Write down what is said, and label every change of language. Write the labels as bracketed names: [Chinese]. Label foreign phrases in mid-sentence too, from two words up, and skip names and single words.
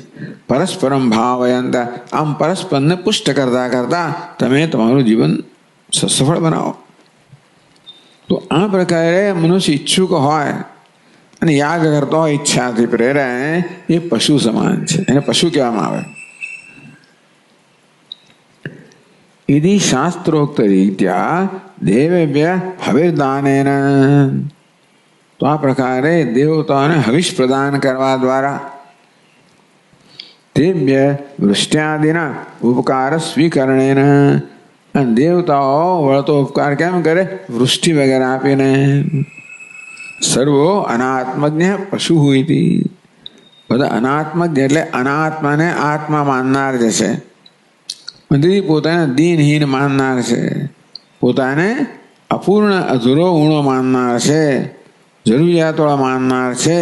[Sanskrit] परस्परम भावयंत, [Gujarati] આમ પરસ્પરને પુષ્ટ કરતા કરતા તમે તમારું જીવન સફળ બનાવો। તો આ પ્રકારે મનુષ્ય ઈચ્છુક હોય અને યાગ કરતો હોય ઈચ્છાથી પ્રેરે એ પશુ સમાન છે, એને પશુ કહેવામાં આવે। [Sanskrit] यदि शास्त्रोक्त रीत्या देवेभ्य हविर्दानेन, [Gujarati] તો આ પ્રકારે દેવતાઓ ને હવિષ પ્રદાન કરવા દ્વારા તેભ્ય વૃષ્ટ્યાદિના ઉપકાર સ્વીકરણેન. અને દેવતાઓ વળતો ઉપકાર કેમ કરે? વૃષ્ટિ વગેરે આપીને. સર્વો અનાત્મજ્ઞ પશુ હોય. બધા અનાત્મજ્ઞ એટલે અનાત્માને આત્મા માનનાર જે છે, પોતાને દીનહીન માનનાર છે, પોતાને અપૂર્ણ અધૂરો ઊણો માનનાર છે, જરૂરિયાતવાળા માનનાર છે.